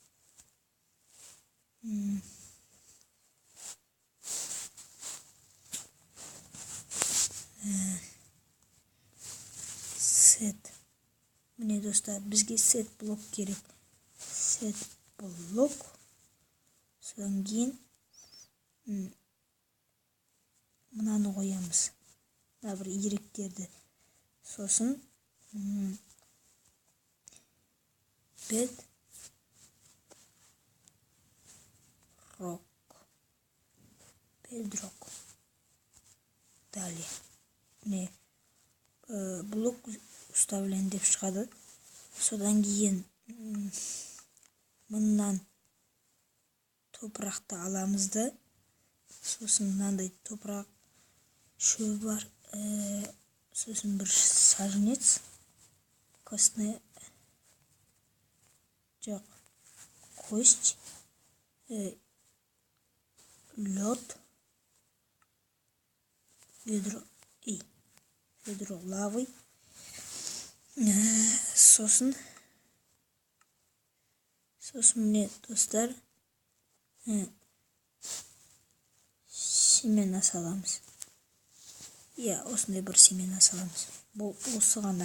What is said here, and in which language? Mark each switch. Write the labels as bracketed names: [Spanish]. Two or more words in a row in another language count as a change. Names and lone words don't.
[Kazakh] Сет. Міне достар, бізге сет блок керек. Сет блок. Содан кейін мынаны қоямыз. Мына бір иректерді. Сосын bedrock. Далее. Міне [Russian] блок уставлен [Kazakh] деп шығады. Содан кейін мыннан топырақты аламызды. Сосын мынандай топырақ шөбі бар. Сосын бір саженец. Костная. Жоқ. Кость. [Russian] Лед. Ведро лавы. [Kazakh] Сосын міне достар, семена саламыз. Осындай бір семена саламыз. Бұл осы ғана.